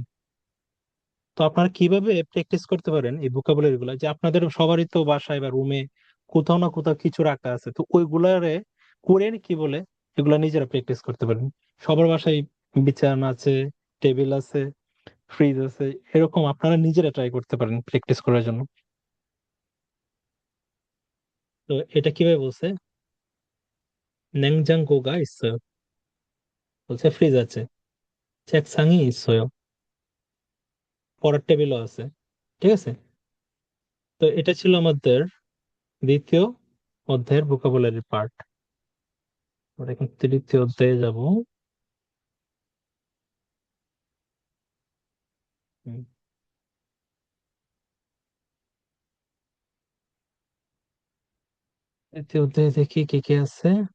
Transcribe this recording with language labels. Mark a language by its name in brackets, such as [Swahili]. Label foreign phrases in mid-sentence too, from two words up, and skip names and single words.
[Bangla] তো আপনারা কিভাবে প্র্যাকটিস করতে পারেন এই ভোকাবুলারি গুলা, যে আপনাদের সবারই তো বাসায় বা রুমে কোথাও না কোথাও কিছু রাখা আছে, তো ওইগুলারে কোরিয়ান কি বলে এগুলা নিজেরা প্র্যাকটিস করতে পারেন। সবার বাসায় বিছানা আছে, টেবিল আছে, ফ্রিজ আছে, এরকম আপনারা নিজেরা ট্রাই করতে পারেন প্র্যাকটিস করার জন্য। তো এটা কিভাবে বলছে, [Korean] 냉장고가 있어요 [Bangla] বলছে ফ্রিজ আছে, [Korean] 책상이 있어요 [Bangla] পড়ার টেবিলও আছে, ঠিক আছে। তো এটা ছিল আমাদের দ্বিতীয় অধ্যায়ের [English] vocabulary part. [Bangla] আমরা এখন তৃতীয় অধ্যায়ে যাব। হুম, তৃতীয় অধ্যায়ে দেখি কি কি আছে।